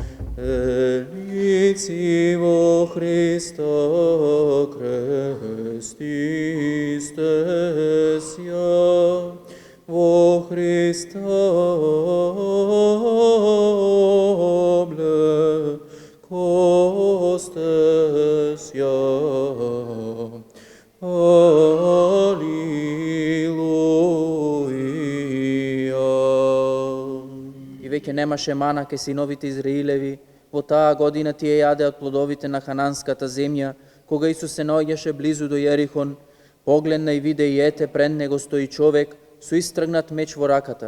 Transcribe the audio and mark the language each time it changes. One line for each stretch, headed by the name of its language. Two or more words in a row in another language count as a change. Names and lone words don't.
Church Slavic: Елици во Христа крестисте ся, во Христа обле косте ся.
Macedonian: И веќе немаше мана ке синовите Израилеви, во таа година тие јаде од плодовите на хананската земја, кога Исус се наоѓаше близу до Јерихон, погледна и виде и ете пред него стои човек со истргнат меч во раката.